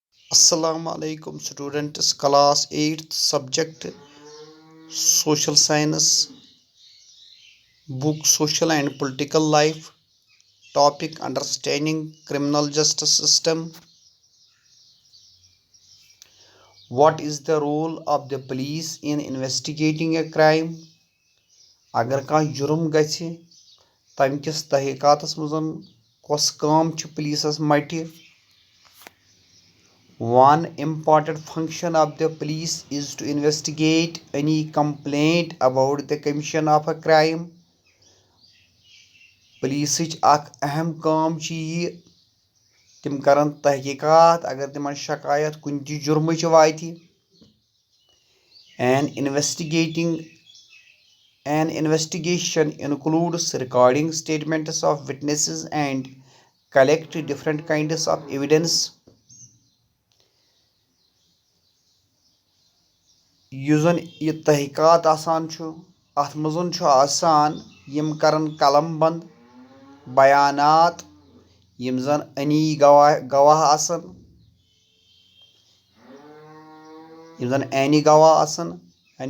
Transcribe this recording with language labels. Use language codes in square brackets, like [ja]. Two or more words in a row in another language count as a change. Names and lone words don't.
[ar] السلام عليكم [en] students, class 8th, subject social science, book social and political life, topic understanding criminal justice system. What is the role of the police in investigating a crime? [ks] अगर कह जुर्म गछि तम किस तहकीकातस मजन कस काम छ पुलिसस मटि. [en] One important function of the police is to investigate any complaint about the commission of a crime. [ks] पुलिसच अख अहम काम छ यह तिम करन तहकीकात अगर तिमन शकायत कुन ति जुर्मच वाति. [en] An investigation includes recording statements of witnesses and collect different kinds of evidence. [ks] Yus zan यह तहकीकात आसान छु अथ मजन छु आसान यम करन कलम बंद बयानात यम जन अनी गवाह आसन यम जन एनी गवाह आसन यानी